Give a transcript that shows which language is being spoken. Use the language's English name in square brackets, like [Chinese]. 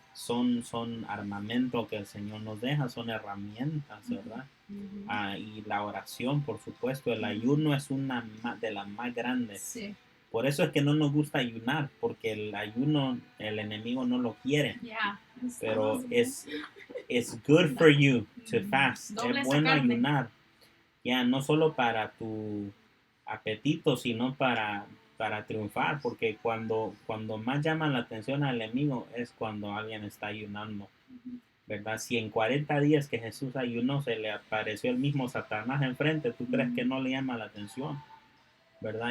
[Spanish] Son armamento que el Señor nos deja, son herramientas, ¿verdad? Ujú. Y la oración, por supuesto, el ayuno es una de las más grandes. Sí. Por eso es que no nos gusta ayunar, porque el ayuno, el enemigo no lo quiere. [English] Yeah. [Spanish] Pero es [English] good for you to fast. [Spanish] Doble Es bueno carne. ayunar. Ya, no solo para tu apetito, sino para triunfar, porque cuando más llama la atención al enemigo es cuando alguien está ayunando, ¿verdad? Si en 40 días que Jesús ayunó se le apareció el mismo Satanás enfrente, ¿tú crees que no le llama la atención? ¿Verdad?